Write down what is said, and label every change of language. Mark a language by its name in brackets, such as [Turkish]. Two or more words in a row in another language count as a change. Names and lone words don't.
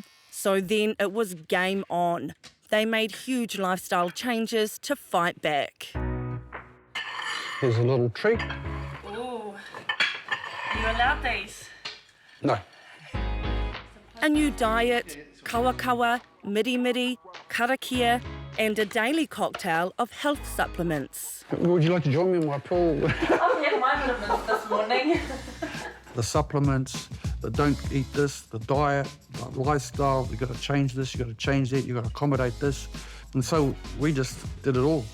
[English] So then it was game on. They made huge lifestyle changes to fight back. Here's a little treat. Ooh, you allowed these? No. A new diet, [Māori] kawakawa, miri, karakia, [English] and a daily cocktail of health supplements. Would you like to join me in my pool? I've had my vitamins this morning. The supplements, the don't eat this, the diet, the lifestyle, you've got to change this, you've got to change that, you've got to accommodate this. And so we just did it all.